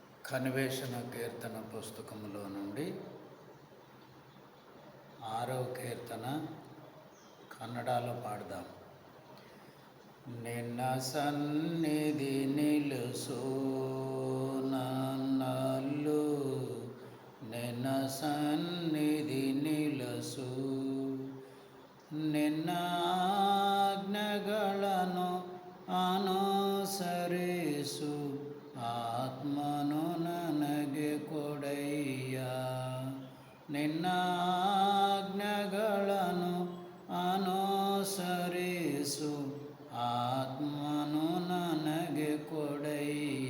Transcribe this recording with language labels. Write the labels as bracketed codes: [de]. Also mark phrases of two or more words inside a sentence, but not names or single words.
[te] కనివేశన కీర్తన పుస్తకంలో నుండి 6వ కీర్తన కన్నడలో పాడదాం. [kn] ನಿನ್ನ ಸನ್ನಿಧಿ ನಿಲುಸು ನನ್ನಲ್ಲು, ನಿನ್ನ ಸನ್ನಿಧಿ ನಿಲುಸು, ನಿನ್ನ ಆಜ್ಞೆಗಳನ್ನು ಅನುಸರಿಸು ಆತ್ಮನು ನನಗೆ ಕೊಡಯ್ಯ. ನಿನ್ನ ಆಜ್ಞೆಗಳನ್ನು ಅನುಸರಿಸು ಆತ್ಮನು ನನಗೆ ಕೊಡಯ್ಯ.